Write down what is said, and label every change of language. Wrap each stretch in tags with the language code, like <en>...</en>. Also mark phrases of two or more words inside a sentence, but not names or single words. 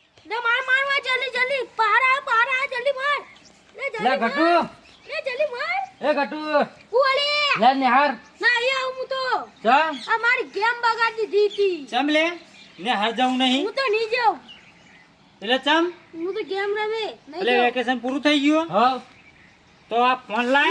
<hi>ले मार जल्दी जल्दी पार आ जल्दी मार</hi> <gu>લે ગટુ</gu> <hi>ले जल्दी मार</hi> <gu>એ ગટુ ઓલે લે નિહાર ના આયા હું તો ચમ આ મારી ગેમ બગાડી દીધી ચમ લે ને હાર જાઉં નહીં હું તો નહીં જાઉં એટલે ચમ હું તો ગેમ રમે નહીં એટલે જાઉં વેકેશન પૂરું થઈ ગયું હા તો આ ફોન લાય</gu>